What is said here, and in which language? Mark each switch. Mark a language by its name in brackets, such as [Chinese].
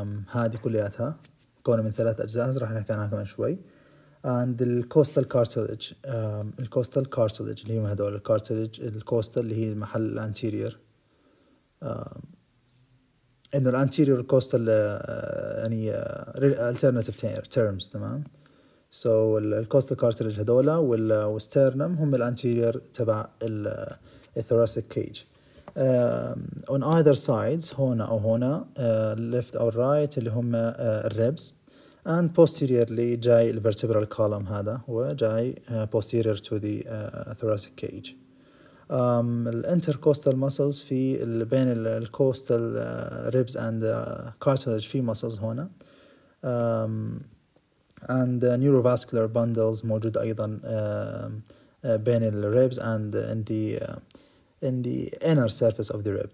[Arabic] هذه كلياتها مكونة من 3 أجزاء راح نحكي عنها كمان شوي. [English] and the coastal cartilage. [Arabic] الcoastal cartilage اللي هم هذول الكارتلج الكوستال اللي هي محل الانتيريور. إنه الانتيريور كوستال يعني [English] alternative terms. [Arabic] تمام. so الكوستال كارتلج هذولا والسترنم هم الانتيريور تبع الثوراسيك كيج. [English] on either sides [Arabic] هنا أو هنا [English] left or right [Arabic] اللي هم الريبس, [English] and posteriorly جاي الvertebral column [Arabic] هذا هو جاي [English] posterior to the thoracic cage. الانتركوستال muscles [Arabic] في بين الكوستال [English] ribs and cartilage في muscles هنا, and neurovascular bundles [Arabic] موجود أيضا بين الريبs [English] and in the inner surface of the rib.